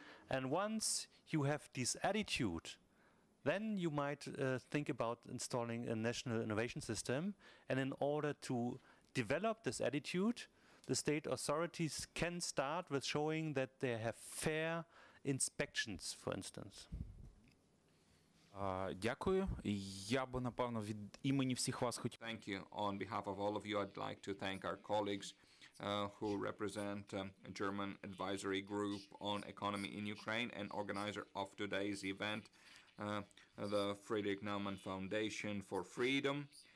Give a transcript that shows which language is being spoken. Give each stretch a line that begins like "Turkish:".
English: And once you have this attitude, then you might think about installing a national innovation system. And in order to develop this attitude, the state authorities can start with showing that they have fair inspections, for instance.
Ukrainian: Дякую. Я би, напевно, від імені всіх вас хотів.
English: Thank you. On behalf of all of you, I'd like to thank our colleagues who represent a German advisory group on economy in Ukraine and organizer of today's event, the Friedrich-Naumann-Foundation for Freedom.